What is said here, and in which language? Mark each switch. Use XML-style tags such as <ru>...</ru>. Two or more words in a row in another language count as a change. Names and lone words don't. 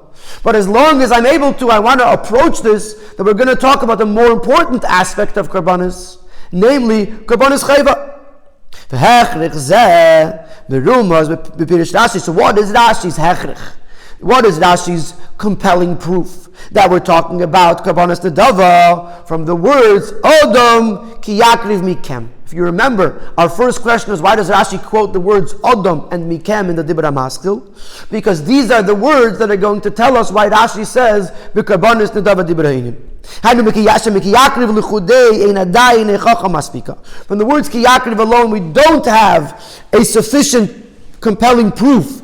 <en>But as long as I'm able to, I want to approach this, that we're going to talk about the more important aspect of karbanos, namely</en> <he>קרבנות חובה.</he> <en>So what is Rashi's hechrich? What is Rashi's compelling proof that we're talking about</en> <he>קרבנות נדבה</he> <en>from the words</en> <he>אדם כי יקריב מכם?</he> <en>If you remember, our first question is, why does Rashi quote the words Adam and mikem in the</en> <he>דיבור המתחיל?</he> <en>Because these are the words that are going to tell us why Rashi says</en> <he>קרבנות נדבה דיבר הענין.</he> <en>From the words</en> <he>כי יקריב</he> <en>alone, we don't have a sufficient compelling proof.</en>